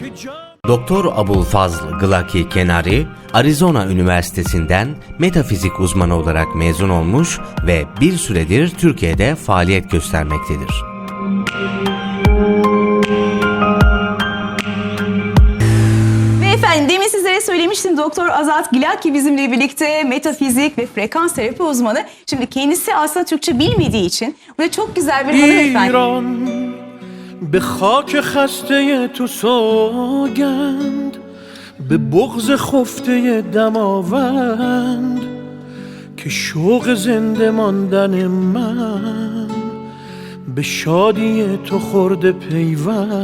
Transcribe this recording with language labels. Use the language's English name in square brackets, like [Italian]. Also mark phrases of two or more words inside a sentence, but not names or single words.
[Turkish] Doktor Abulfazl Guillaki Kenari, Arizona Üniversitesi'nden metafizik uzmanı olarak mezun olmuş ve bir süredir Türkiye'de faaliyet göstermektedir. Efendim demin sizlere söylemiştim, Doktor Azat Guillaki bizimle birlikte, metafizik ve frekans terapi uzmanı. Şimdi kendisi aslında Türkçe bilmediği için burada çok güzel bir hanımefendi. [Persian] ایران به خاک خسته تو سوگند، به بغض خفته دماوند، که شوق زنده ماندن من به شادی تو خورده پیوند.